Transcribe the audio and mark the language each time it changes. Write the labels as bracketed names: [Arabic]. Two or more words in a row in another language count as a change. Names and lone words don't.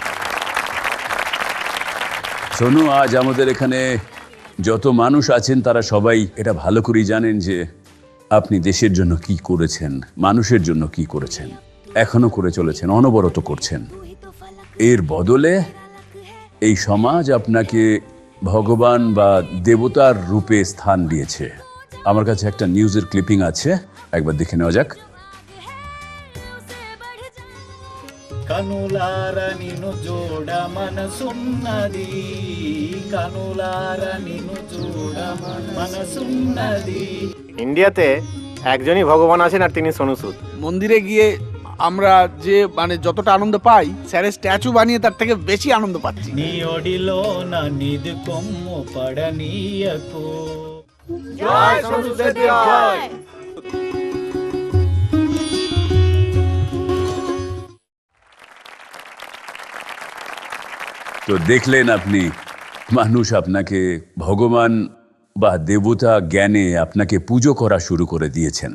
[Bangla] সোনু, আজ আমাদের এখানে যত মানুষ আছেন তারা সবাই এটা ভালো করেই জানেন যে আপনি দেশের জন্য কি করেছেন, মানুষের জন্য কি করেছেন, এখনো করে চলেছেন, অনবরত করছেন। এর বদলে এই সমাজ আপনাকে ভগবান বা দেবতার রূপে স্থান দিয়েছে। আমার কাছে একটা নিউজের ক্লিপিং আছে, একবার দেখে নেওয়া যাক। [Telugu] కనులార నిన్ను చూడ మనసున్నది కనులార నిన్ను చూడ మనసున్నది [Bangla] ইন্ডিয়াতে একজনই ভগবান আছেন আর তিনি সোনু সুদ। মন্দিরে গিয়ে আমরা যে মানে যতটা আনন্দ পাই, স্যারের স্ট্যাচু বানিয়ে তার থেকে বেশি আনন্দ পাচ্ছি। [Telugu] నీ ఒడిలో నా నిధి కొమ్ము పడనీయకు [Bangla] তো দেখলেন আপনি, মানুষ আপনাকে ভগবান বা দেবতা জ্ঞানে আপনাকে পুজো করা শুরু করে দিয়েছেন।